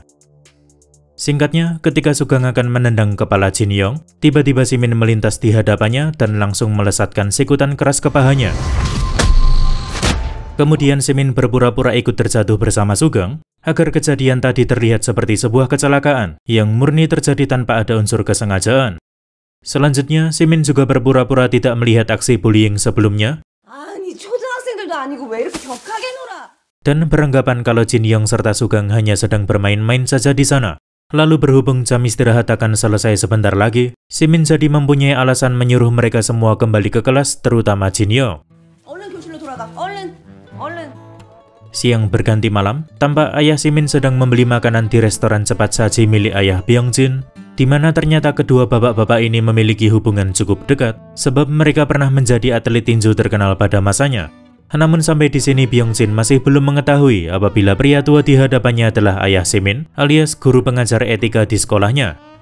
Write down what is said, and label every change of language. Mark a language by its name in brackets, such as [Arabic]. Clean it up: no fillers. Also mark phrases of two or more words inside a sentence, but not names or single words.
[Indonesian] Singkatnya, ketika Sugeng akan menendang kepala Jin Yong, tiba-tiba Simin melintas di hadapannya dan langsung melesatkan sikutan keras ke pahanya. Kemudian Simin berpura-pura ikut terjatuh bersama Sugeng, agar kejadian tadi terlihat seperti sebuah kecelakaan yang murni terjadi tanpa ada unsur kesengajaan. Selanjutnya, Simin juga berpura-pura tidak melihat aksi bullying sebelumnya, [Korean] 아니 초등학생들도 아니고 왜 이렇게 격하게 놀아? [Indonesian] dan beranggapan kalau Jin Yong serta Sugeng hanya sedang bermain-main saja di sana. Lalu berhubung jam istirahat akan selesai sebentar lagi, Simin jadi mempunyai alasan menyuruh mereka semua kembali ke kelas, terutama Jin Yong. [Korean] 얼른 교실로 돌아가. 얼른. [Indonesian] Siang berganti malam, tampak ayah Simin sedang membeli makanan di restoran cepat saji milik ayah Byung-jin, di mana ternyata kedua bapak-bapak ini memiliki hubungan cukup dekat, sebab mereka pernah menjadi atlet tinju terkenal pada masanya. Namun sampai di sini Byung-jin masih belum mengetahui apabila pria tua di hadapannya adalah ayah Simin, alias guru pengajar etika di sekolahnya.